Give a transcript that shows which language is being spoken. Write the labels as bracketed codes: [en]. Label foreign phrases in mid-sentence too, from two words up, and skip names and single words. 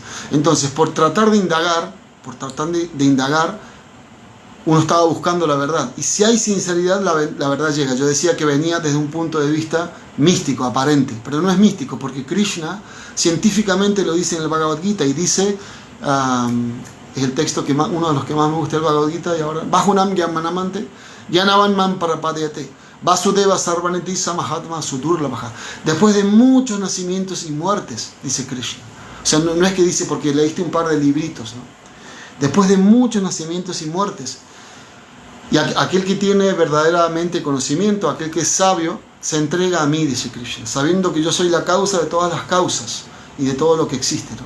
[es] Entonces, por tratar de indagar, uno estaba buscando la verdad. Y si hay sinceridad, la verdad llega. Yo decía que venía desde un punto de vista místico, aparente, pero no es místico, porque Krishna científicamente lo dice en el Bhagavad Gita, y dice, es el texto que uno de los que más me gusta del Bhagavad Gita, y ahora, [sa] Bahunam Gyamanamante, Yanavan Man Parapadayate, Vasudeva Sarvaneti Samahatma Sudurlabhaja. [es] Después de muchos nacimientos y muertes, dice Krishna. O sea, no es que dice porque leíste un par de libritos, ¿no? después de muchos nacimientos y muertes. Y aquel que tiene verdaderamente conocimiento, aquel que es sabio, se entrega a mí, dice Krishna, sabiendo que yo soy la causa de todas las causas y de todo lo que existe, ¿no?